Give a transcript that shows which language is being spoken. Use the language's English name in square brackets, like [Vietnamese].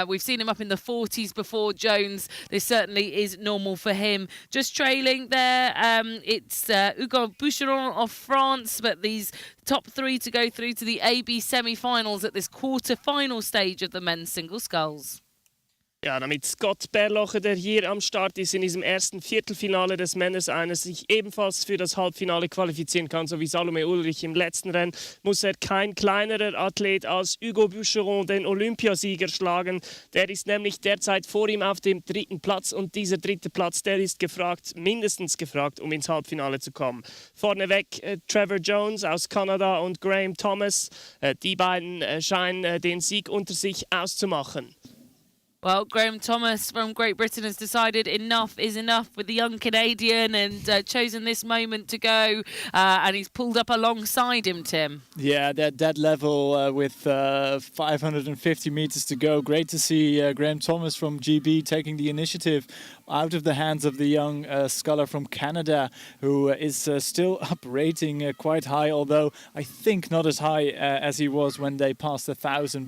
[English] We've seen him up in the 40s before, Jones. This certainly is normal for him. Just trailing there, it's Hugo Boucheron of France, but these top 3 to go through to the AB semi-finals at this quarter-final stage of the men's single sculls. [German] Ja, damit Scott Bearlocker, der hier am Start ist in diesem ersten Viertelfinale des Männers eines, sich ebenfalls für das Halbfinale qualifizieren kann, so wie Salome Ulrich im letzten Rennen, muss er kein kleinerer Athlet als Hugo Boucheron, den Olympiasieger, schlagen. Der ist nämlich derzeit vor ihm auf dem 3. Platz, und dieser 3. Platz, der ist gefragt, mindestens gefragt, um ins Halbfinale zu kommen. Vorneweg Trevor Jones aus Kanada und Graham Thomas. Die beiden scheinen den Sieg unter sich auszumachen. [English] Well, Graham Thomas from Great Britain has decided enough is enough with the young Canadian, and chosen this moment to go, and he's pulled up alongside him, Tim. Yeah, that level with 550 meters to go. Great to see Graham Thomas from GB taking the initiative out of the hands of the young sculler from Canada, who is still up rating quite high, although I think not as high as he was when they passed 1,000.